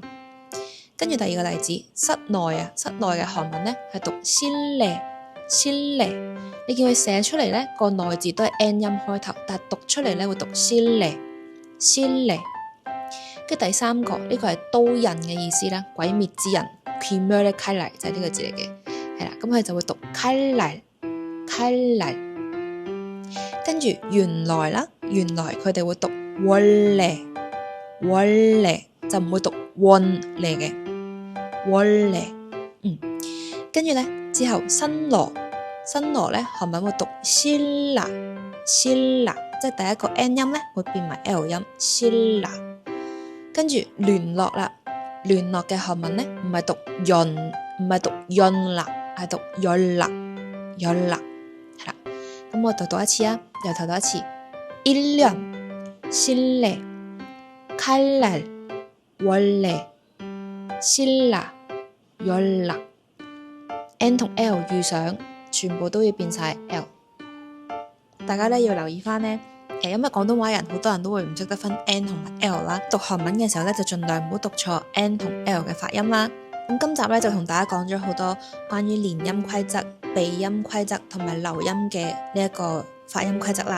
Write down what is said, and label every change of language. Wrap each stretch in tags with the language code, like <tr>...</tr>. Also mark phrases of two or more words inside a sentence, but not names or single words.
<yue>跟住第二個例子，室內嘅韓文咧係讀실내。你見佢寫出嚟咧個內字都係 N 音開頭，但係讀出嚟咧會讀실내。跟住第三個呢個係刀人嘅意思啦，鬼滅之刃</yue> <ko>귀멸의 칼날</ko> <yue>就係呢個字嚟嘅，係啦，咁佢就會讀칼날。跟住原來佢哋會讀원래就唔會讀원래嘅。跟住咧之後新羅咧韓文會讀신라，即係第一個 N 音咧會變埋 L 音신라。跟住聯絡嘅韓文咧唔係讀연락，係讀연락。係啦，咁我讀一次啊，由頭讀一次</yue> <ko>1년 신뢰 칼날 원래 신라 연락。</ko> <yue>N 同 L 遇上，全部都要變晒 L。大家咧要留意翻咧，因為廣東話人好多人都會唔識得分 N 同埋 L 啦，讀韓文嘅時候咧就盡量唔好讀錯 N 同 L 嘅發音啦。咁今集咧就同大家講咗好多關於連音規則、鼻音規則同埋流音嘅呢一個發音規則啦。</yue>